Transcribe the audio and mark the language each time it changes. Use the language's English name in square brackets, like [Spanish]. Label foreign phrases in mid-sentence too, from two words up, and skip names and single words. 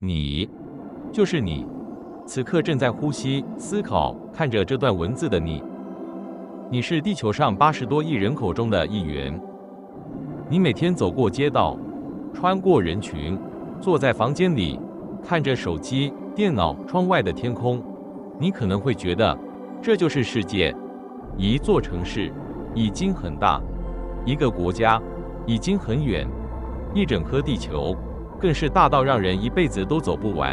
[Chinese] 你，就是你，此刻正在呼吸、思考、看着這段文字的你。你是地球上80多億人口中的一員。你每天走過街道，穿過人群，坐在房間裡，看着手機、電腦、窗外的天空，你可能會覺得，這就是世界。一座城市已經很大，一個國家已經很遠，一整顆地球更是大到讓人一輩子都走不完。